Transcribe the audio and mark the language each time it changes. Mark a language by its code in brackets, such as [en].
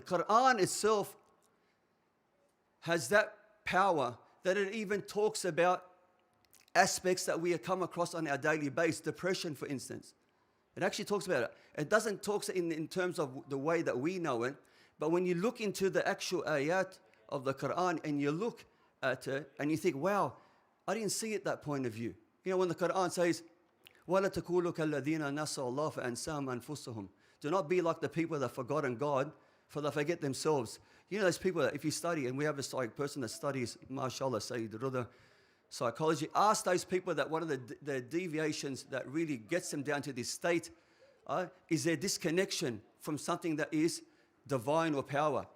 [en] The Quran itself has that power that it even talks about aspects that we come across on our daily basis. Depression, for instance. It actually talks about it. It doesn't talk in terms of the way that we know it, but when you look into the actual ayat of the Quran and you look at it and you think, wow, I didn't see it that point of view. When the Quran says, [ar] وَلَا تَكُولُوا كَالَّذِينَ نَسَوا اللَّهَ فَأَنْسَاهُمْ أَنفُسَهُم. [en] Do not be like the people that have forgotten God, for they forget themselves. Those people that if you study, and we have a person that studies, mashallah, Sayyid Rida, psychology, ask those people that one of the deviations that really gets them down to this state is their disconnection from something that is divine or power.